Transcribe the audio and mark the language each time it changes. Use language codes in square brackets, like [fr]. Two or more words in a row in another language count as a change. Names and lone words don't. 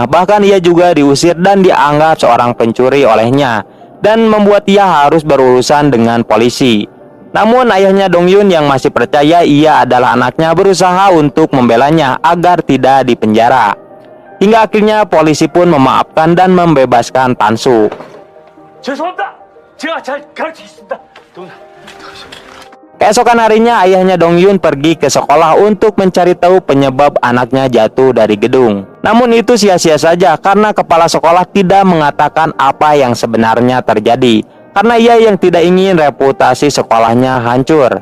[id] Bahkan ia juga diusir dan dianggap seorang pencuri olehnya, dan membuat ia harus berurusan dengan polisi. Namun ayahnya Dongyun yang masih percaya ia adalah anaknya berusaha untuk membelanya agar tidak dipenjara. Hingga akhirnya polisi pun memaafkan dan membebaskan Pansu. [ko] 죄송합니다. 제가 잘 가르치겠습니다. [id] Keesokan harinya ayahnya Dongyun pergi ke sekolah untuk mencari tahu penyebab anaknya jatuh dari gedung. Namun itu sia-sia saja karena kepala sekolah tidak mengatakan apa yang sebenarnya terjadi, karena ia yang tidak ingin reputasi sekolahnya hancur.